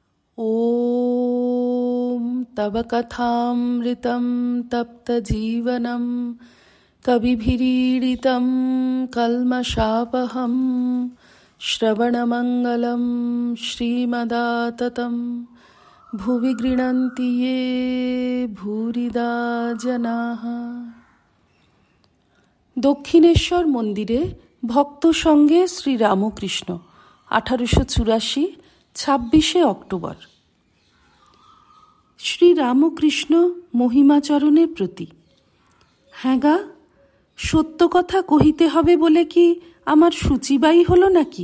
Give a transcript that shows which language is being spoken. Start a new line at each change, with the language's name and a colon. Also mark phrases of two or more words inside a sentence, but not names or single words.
Sanskrit: ॐ तव कथामृतं तप्तजीवनं कविभिरीडितं कल्मषापहं श्रवणमङ्गलं श्रीमदाततं भुवि गृह्णन्ति ये भूरिदा जनाः।
Bangla: দক্ষিণেশ্বর মন্দিরে ভক্ত সঙ্গে শ্রীরামকৃষ্ণ 1884 26 অক্টোবর। শ্রীরামকৃষ্ণ মহিমাচরণের প্রতি। হ্যাঁ গা, সত্য কথা কহিতে হবে বলে কি আমার সূচিবাই হলো নাকি?